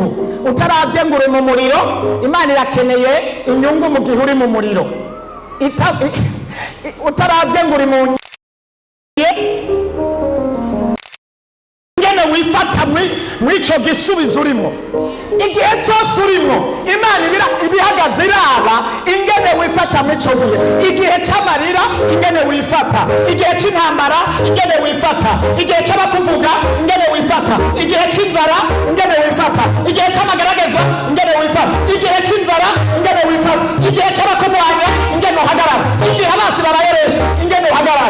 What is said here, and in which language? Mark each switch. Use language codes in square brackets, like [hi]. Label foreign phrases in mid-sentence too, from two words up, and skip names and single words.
[rn] Utarabye ngo uri mu muriro, Imana irakeneye inyungu mu gihe uri mu muriro. Utarabye ngo uri mu ngene wifata mw'icyo gisubizo urimo. Igihe cyose urimo, Imana ibihagaze iraba ingene wifata mw'icyo gihe. Igihe cy'amarira ingene wifata, igihe cy'intambara ingene wifata, igihe cy'abakuvuga ingene wifata, igihe cy'inzara ingene wifata, igihe cy'amagaragazwa ingene wifata, igihe cy'inzara ingene wifata, igihe cy'abakumwanya ingene uhagarara, igihe abasi babayeresha ingene uhagarara.